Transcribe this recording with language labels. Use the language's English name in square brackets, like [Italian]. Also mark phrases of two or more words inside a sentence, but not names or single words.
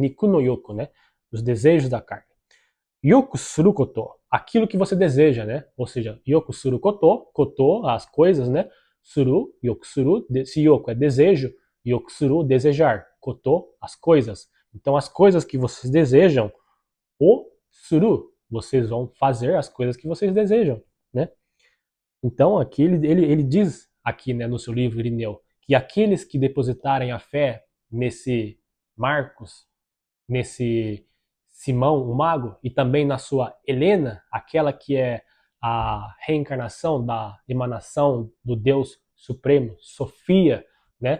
[Japanese] 肉の欲, [Portuguese] né? Os desejos da carne. [Japanese] 欲すること, [Portuguese] aquilo que você deseja, né? Ou seja, [Japanese] 欲すること, [Portuguese] as coisas, né? [Japanese] する、欲する, [Portuguese] se yoku é desejo, [Japanese] 欲する, [Portuguese] desejar, koto, as coisas. Então as coisas que vocês desejam, o suru, vocês vão fazer as coisas que vocês desejam, né? Então aqui ele diz aqui, né, no seu livro Irineu, que aqueles que depositarem a fé nesse Marcos, nesse Simão, o mago, e também na sua Helena, aquela que é a reencarnação da emanação do Deus Supremo, Sofia, né?